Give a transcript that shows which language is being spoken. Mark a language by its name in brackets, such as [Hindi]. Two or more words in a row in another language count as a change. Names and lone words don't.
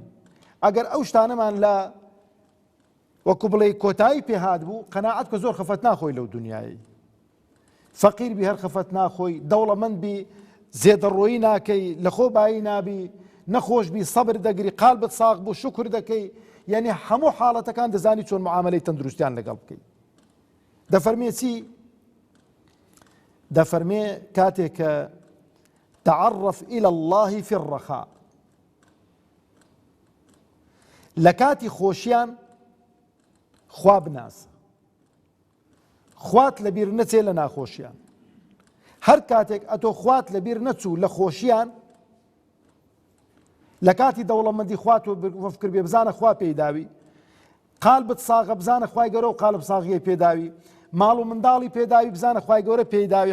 [Central Kurdish] ئەگەر ئەو شتانەمان لە وەکو بڵێ کۆتایی پێهات بوو، قەناعەت کە زۆر خەفەت ناخۆی لەو دنیایی، فەقیر بی هەر خەفەت ناخۆی، دەوڵەمەند بی زێدەڕۆیی ناکەی، لە خۆ بایی نابی، نەخۆش بی سەبر دەگری، قالبت ساغ بوو شکر دەکەی، یعنی هەموو حاڵەتەکان دەزانی چۆن معاملەی تەندروستیان لەگەڵ بکەی. دەفەرمێ چی؟ دەفەرمێ کاتێک کە [Arabic] تعرف إلى الله في الرخاء، [Central Kurdish] لە کاتی خۆشیان خوا بناسە، خوات لەبیر نەچێ لە ناخۆشیان. هەر کاتێک ئەتۆ خوات لەبیر نەچوو لە خۆشیان، لە کاتی دەوڵەمەندی خوات و فکر بێ بزانە خوا پێیداوی، قالبت ساغە بزانە خوای گەورە و قالب ساغیە پێداوی، ماڵ و منداڵی پێداوی بزانە خوای گەورە پێیداوی.